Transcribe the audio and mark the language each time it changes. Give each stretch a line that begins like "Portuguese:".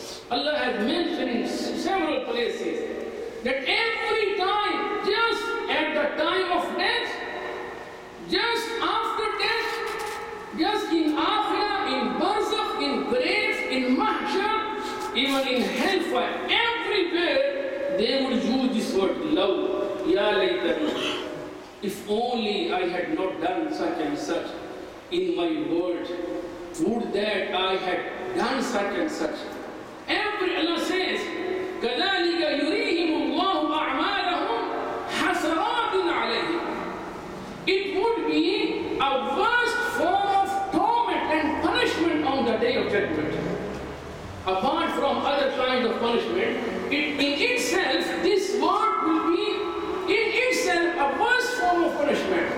English: Allah has mentioned in several places that every time, just at the time of death, just after death, just in akhirah, in barzakh, in graves, in mahshar, even in hellfire, everywhere they would use this word love.
Arabic: Ya laytani.
English: If only I had not done such and such in my world, would that I had done such and such. Every Allah says,
Arabic: كَذَلِكَ يُرِيهِمُ اللَّهُ أَعْمَالَهُمْ حَسَرَاتٍ عَلَيْهِمْ.
English: It would be a worst form of torment and punishment on the day of judgment. Apart from other kinds of punishment, in itself, this word will be in itself a worst form of punishment.